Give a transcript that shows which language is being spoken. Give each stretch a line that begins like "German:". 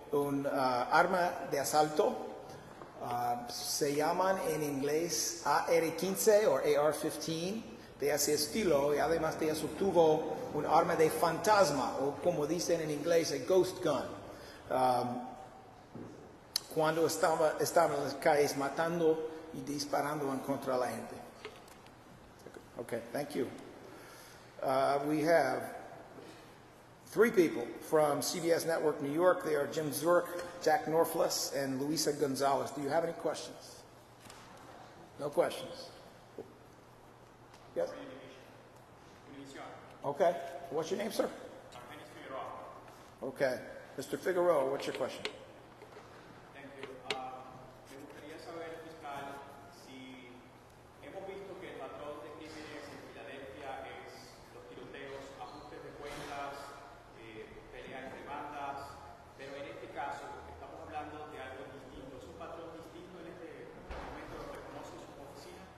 Spanish: un arma de asalto. Se llaman en inglés AR-15 o AR-15 de ese estilo, y además de eso tuvo un arma de fantasma, o como dicen en inglés,
English: a ghost gun,
Spanish: cuando estaba en las calles matando y disparando en contra de la gente.
English: Okay, thank you. We have 3 people from CBS Network New York. They are Jim Zurich, Jack Norflus, and Luisa Gonzalez. Do you have any questions? No questions? Yes? Okay. What's your name, sir? Okay. Mr. Figueroa, what's your question? Thank you.
Spanish: Me gustaría saber, fiscal, si hemos visto que el patrón de crímenes en Filadelfia es los tiroteos, ajustes de cuentas, peleas entre bandas, pero en este caso, porque estamos hablando de algo distinto, ¿es un patrón distinto en este momento lo reconoce su oficina?